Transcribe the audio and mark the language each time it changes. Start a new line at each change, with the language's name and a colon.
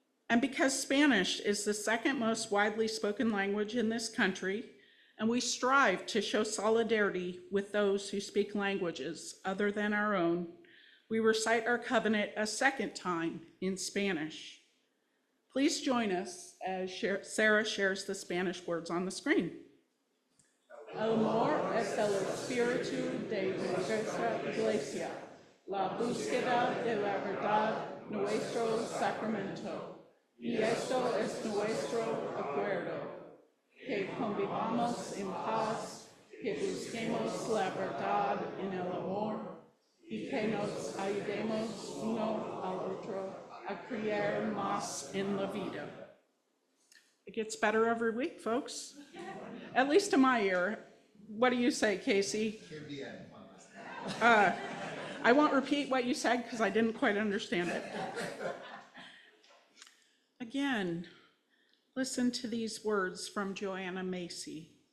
English: And because Spanish is the second most widely spoken language in this country, and we strive to show solidarity with those who speak languages other than our own, we recite our covenant a second time in Spanish. Please join us as Sarah shares the Spanish words on the screen.
Spanish: El amor es el espíritu de nuestra iglesia, la búsqueda de la verdad, nuestro sacramento. Y esto es nuestro acuerdo, que convivamos en paz, que busquemos la verdad en el amor, y que nos ayudemos uno al otro a creer más en la vida.
English: It gets better every week, folks. At least to my ear. What do you say, Casey? I won't repeat what you said because I didn't quite understand it. Again, listen to these words from Joanna Macy.